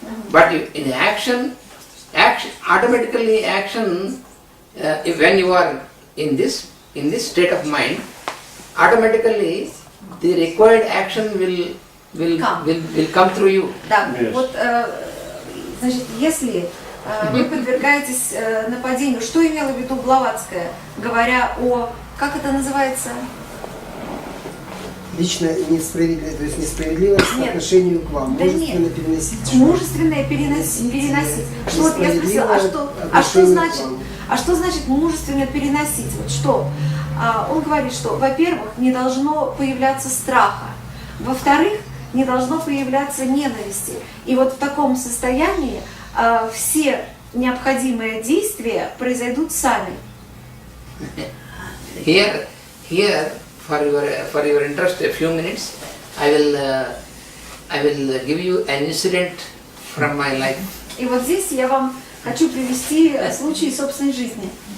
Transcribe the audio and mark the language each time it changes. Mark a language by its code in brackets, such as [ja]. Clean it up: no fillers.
[en] But in action, automatically action. When you are in this state of mind, automatically the required action will will come. will come through you. [ru] Да, [en] Yes. [ru] вот, значит, если вы подвергаетесь нападению, что имела в виду Блаватская, говоря о, как это называется? Лично несправедливость, то есть несправедливость по Нет. отношению к вам. Да Мужественно нет. переносить. Мужественное переносить. Что вот я спросила, а что значит мужественно переносить? Вот что? Он говорит, что, во-первых, не должно появляться страха, во-вторых, не должно появляться ненависти. И вот в таком состоянии все необходимые действия произойдут сами. [en] Here, for your interest, a few minutes, I will give you an incident from my life. [ru] И вот здесь я вам хочу привести случай собственной жизни.